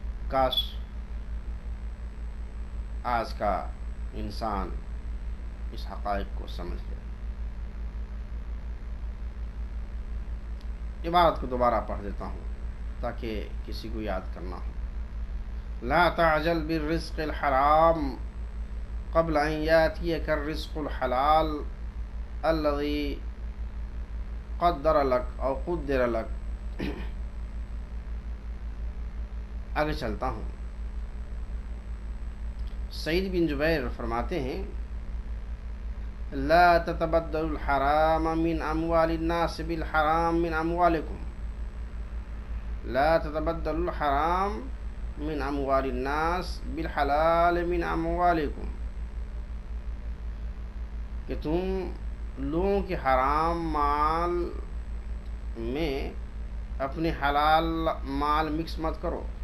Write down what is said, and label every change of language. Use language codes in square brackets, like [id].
[ur] کاش آج کا انسان اس حقائق کو سمجھ لے. عبارت کو دوبارہ پڑھ دیتا ہوں تاکہ کسی کو یاد کرنا ہو. [ar] لا تعجل بالرزق الحرام قبل ان ياتيك الرزق الحلال الذي قدر لك او قدر لك. [ur] آگے چلتا ہوں. [ar] سعید بن جبیر [ur] فرماتے ہیں [ar] لا تتبدل الحرام من اموال الناس بالحرام من اموالكم. لا تتبدل الحرام من اموال الناس بالحلال من اموالكم. [ur] کہ تم لوگوں کے حرام مال میں اپنے حلال مال مکس مت کرو.